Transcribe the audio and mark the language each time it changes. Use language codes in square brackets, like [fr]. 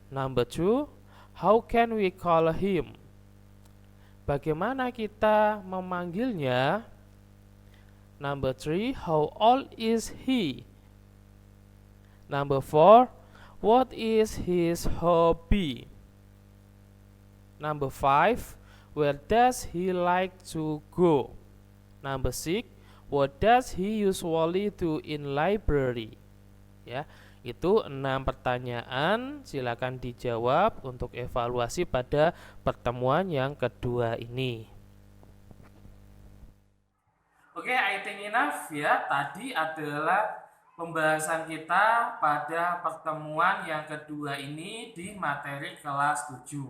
[en] Number 2, how can we call him? [id] Bagaimana kita memanggilnya? [en] Number 3, how old is he? Number 4, what is his hobby? Number 5, where does he like to go? Number 6, what does he usually do in library? [id] Ya, itu 6 pertanyaan. Silakan dijawab untuk evaluasi pada pertemuan yang kedua ini. [en] Oke, I think enough ya. [id] Tadi adalah pembahasan kita pada pertemuan yang kedua ini di materi kelas 7.